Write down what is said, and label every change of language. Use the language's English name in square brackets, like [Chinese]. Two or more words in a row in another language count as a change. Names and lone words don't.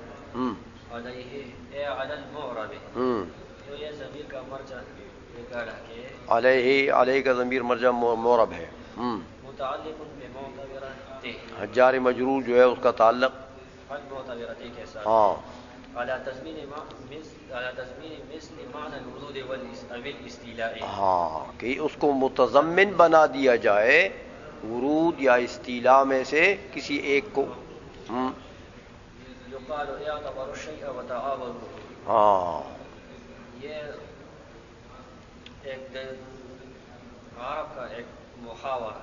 [Urdu] علیہ اے [Arabic] علی المعرب، [Urdu] تو یہ ضمیر کا مرجع نکالا کہ علیہ کا ضمیر مرجع معرب ہے، [Arabic] متعلق بمعتبرۃ، [Urdu] جار مجرور جو ہے اس کا تعلق المعتبرۃ کے ساتھ، ہاں، [Arabic] على تضمین مثل معنی الورود والاستیلاء، [Urdu] ہاں، کہ اس کو متضمن بنا دیا جائے ورود یا استیلاء میں سے کسی ایک کو، [Arabic] یقال اعتبروا الشیء وتعاونوا، [Urdu] ہاں، یہ ایک عرب کا ایک محاورہ